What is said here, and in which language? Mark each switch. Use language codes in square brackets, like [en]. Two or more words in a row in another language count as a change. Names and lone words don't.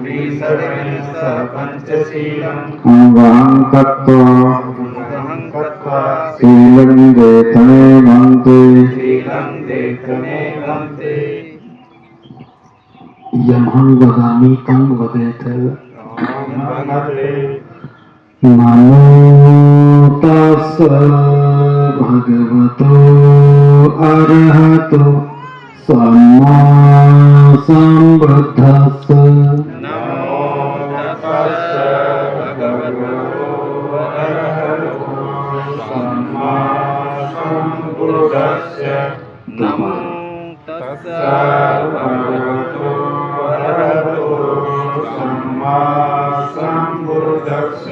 [pi] अनुग्रहं कृत्वा शीलं वेत्थमे भन्ते यमहं वदामि तं वदेत। नमो तस्स भगवतो अरहतो सम्मा सम्बुद्धस्स। नमो तस्स भगवतो अरहतो सम्मा सम्बुद्धस्स।